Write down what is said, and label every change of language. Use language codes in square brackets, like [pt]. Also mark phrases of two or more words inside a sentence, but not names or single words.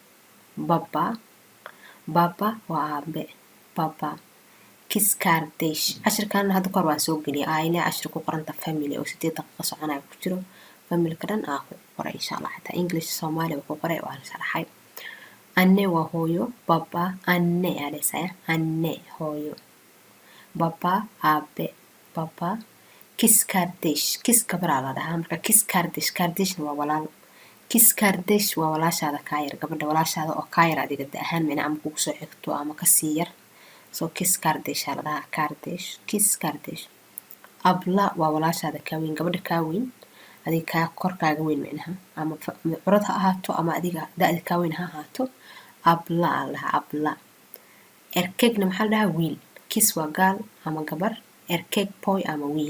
[so] Baba waa aabe baba. [tr] Kiss kardesh [so] cashirkan hadda kor waan soo geliyay aile cashir ku qoranta family oo 8 daqiiqo soconaya ku jiro familka dhan aa ku qoray [ar] insha Allah [so] xataa English Soomaali ku qoray waan sharaxay. Anne waa hooyo [tr] baba anne [so] alaysaa anne hooyo baba aabe baba. Kiss gabar la dhahaa marka [tr] kiss kardeshna [so] waa walaal. [tr] Kiss kardesh [so] waa walaashaada ka yar gabadha walaashaada oo ka yar adiga ahaan meena ama kugu soo xigto ama ka sii yar. So [tr] kiss kardesh [so] la dhahaa [tr] kiss kardesh. [so] Abla waa walaashaada ka weyn gabadha ka weyn adiga ka korkaaga weyn meena ama curad ha ahaato ama adiga da'da ka weyn ha ahaato abla la abla. Erkegna maxaa la dhahaa wiil. Kiss waa gaal ama gabar erkeg boy ama wiil.